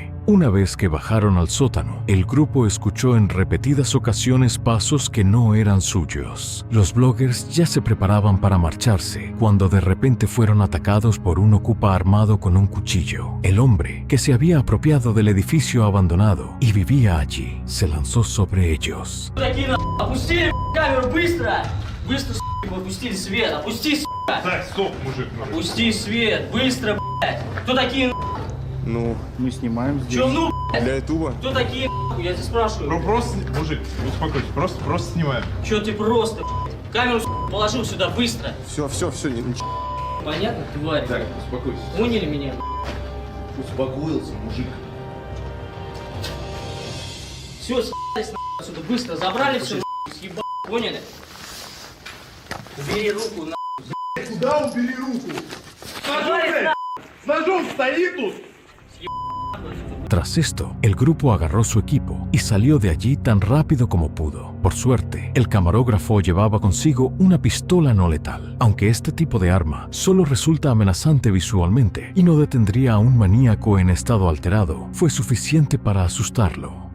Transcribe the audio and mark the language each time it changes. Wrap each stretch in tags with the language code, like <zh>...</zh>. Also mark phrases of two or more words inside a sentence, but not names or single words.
<es>Una vez que bajaron al sótano, el grupo escuchó en repetidas ocasiones pasos que no eran suyos. Los bloggers ya se preparaban para marcharse cuando de repente fueron atacados por un ocupa armado con un cuchillo. El hombre, que se había apropiado del edificio abandonado y vivía allí, se lanzó sobre ellos.</es> <ru>Опустили камеру быстро! Быстро, опустили свет! Опусти, Так, стоп, мужик. опусти свет! Быстро, блядь! Кто такие, Ну, Мы снимаем здесь. Чё, ну, блядь? для ютуба. Кто такие, я тебя спрашиваю? Ну просто, мужик, успокойся, просто снимаем. Чё ты просто, блядь? Камеру, положил сюда быстро! Все, ничего. Понятно, тварь? Так, успокойся. Поняли меня? Успокоился, мужик. Все, съебались нахуй отсюда, быстро! Забрали все, съебали, поняли? Убери руку, нахуй! Куда убери руку? Съебались, нахуй! С ножом стоит тут!</ru> <es>Tras esto, el grupo agarró su equipo y salió de allí tan rápido como pudo. Por suerte, el camarógrafo llevaba consigo una pistola no letal, aunque este tipo de arma solo resulta amenazante visualmente y no detendría a un maníaco en estado alterado, fue suficiente para asustarlo.</es>